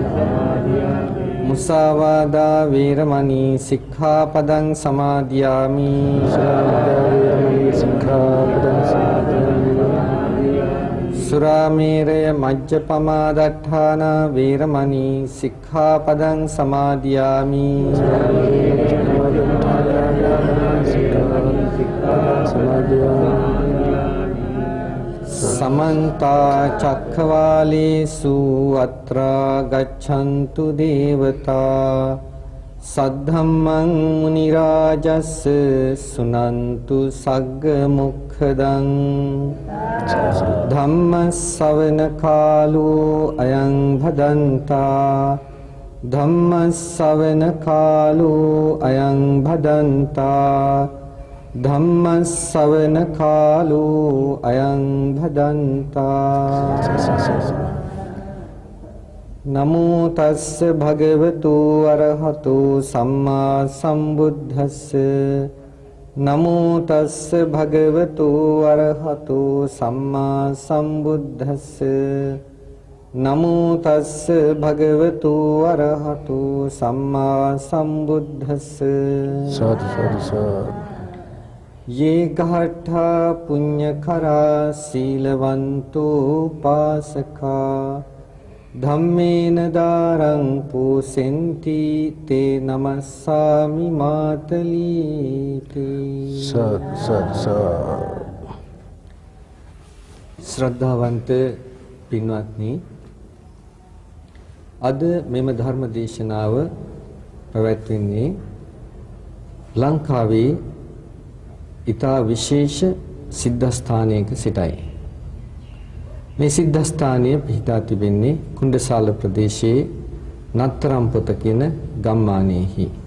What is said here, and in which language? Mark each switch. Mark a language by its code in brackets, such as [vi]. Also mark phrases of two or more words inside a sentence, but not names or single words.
[pi] මුසාවාදා වේරමණී සික්ඛාපදං සමාදියාමි සුරාමේරය වේරමණී සික්ඛාපදං සමාදියාමි සුරාමේරය මජ්ජපමා දට්ඨාන වේරමණී සික්ඛාපදං සමාදියාමි සමන්ත චක්ඛවාලේසු අත්‍රා ගච්ඡන්තු දේවතා සද්ධම්මං මුනි රාජස්ස සුනන්තු සග්ග මොක්ඛදං ධම්ම ශ්‍රවණ කාලෝ අයං භදන්තා ධම්ම ශ්‍රවණ කාලෝ අයං භදන්තා ධම්ම ශ්‍රවණ කාලෝ අයං භදන්තා නමෝ තස්ස භගවතු අරහතු සම්මා සම්බුද්දස්ස නමෝ තස්ස භගවතු අරහතු සම්මා සම්බුද්දස්ස නමෝ තස්ස භගවතු අරහතු සම්මා සම්බුද්දස්ස සාදු සාදු සාදු ये घाटा पुण्यकरा सीलवंतो पासका धम्मेन दारं पोसेन्ति ते नमस्सामि मातलीति [si] श्रद्धावंत පින්වත්නි අද මෙම ධර්ම දේශනාව පැවැත්වෙන්නේ ලංකාවේ ඉතා විශේෂ සිද්ධාස්ථානයක සිටයි. මේ සිද්ධාස්ථානය පිහිටා තිබෙන්නේ කුණ්ඩසාල ප්‍රදේශයේ නත්තරම් පොත කියන ගම්මානයේහි.